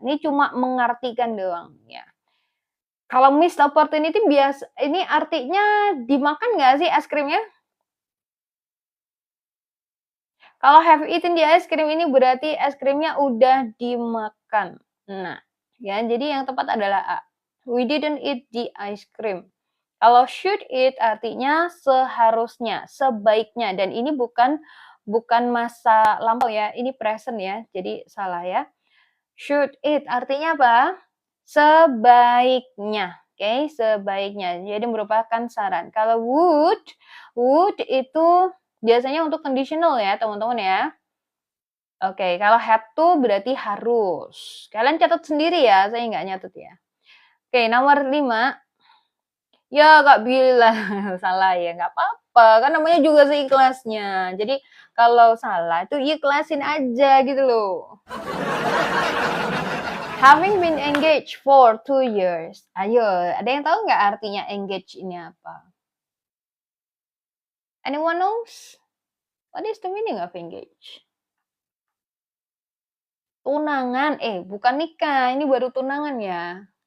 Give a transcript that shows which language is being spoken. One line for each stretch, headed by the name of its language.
Indonesian: Ini cuma mengartikan doang ya. Kalau missed opportunity ini artinya dimakan nggak sih es krimnya? Kalau
English: have eaten the ice cream
Indonesian: ini berarti es krimnya udah dimakan. Nah, ya jadi yang tepat adalah A.
English: We didn't eat the ice cream.
Indonesian: Kalau should eat artinya seharusnya, sebaiknya, dan ini bukan masa lampau ya, ini present ya, jadi salah ya. Should eat artinya apa? Sebaiknya, oke, sebaiknya. Jadi merupakan saran. Kalau would itu biasanya untuk conditional ya, teman-teman ya. Oke, kalau have to berarti harus. Kalian catat sendiri ya, saya nggak nyatet ya. Oke, nomor 5. Ya Kak bilang salah ya, nggak apa-apa, kan namanya juga seikhlasnya. Jadi kalau salah itu ikhlasin aja gitu loh.
English: Having been engaged for 2 years.
Indonesian: Ayo, ada yang tahu nggak artinya engage ini apa?
English: Anyone knows? What is the meaning of engage?
Indonesian: Tunangan, bukan nikah, ini baru tunangan ya.